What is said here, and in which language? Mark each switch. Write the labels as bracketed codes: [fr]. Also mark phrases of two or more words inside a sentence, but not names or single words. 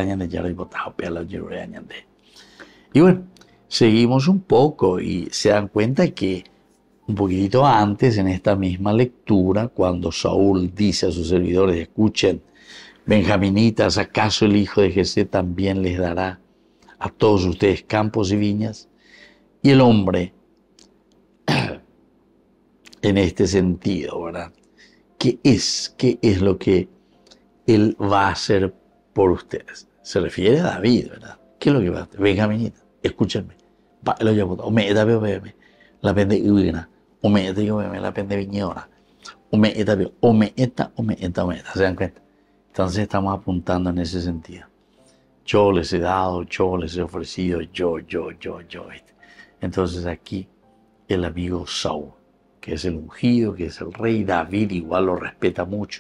[es] Y bueno, seguimos un poco y se dan cuenta que un poquitito antes, en esta misma lectura, cuando Saúl dice a sus servidores, escuchen, benjaminitas, ¿acaso el hijo de Jesé también les dará a todos ustedes campos y viñas? Y el hombre, en este sentido, ¿verdad? ¿Qué es lo que él va a hacer por ustedes? Se refiere a David, ¿verdad? ¿Qué es lo que va a hacer? Benjaminita, escúchenme. La pende ugna, la pende viñora, ¿se dan cuenta? Entonces estamos apuntando en ese sentido. Yo les he dado, yo les he ofrecido, yo. Entonces aquí el amigo Saúl, que es el ungido, que es el rey, David igual lo respeta mucho.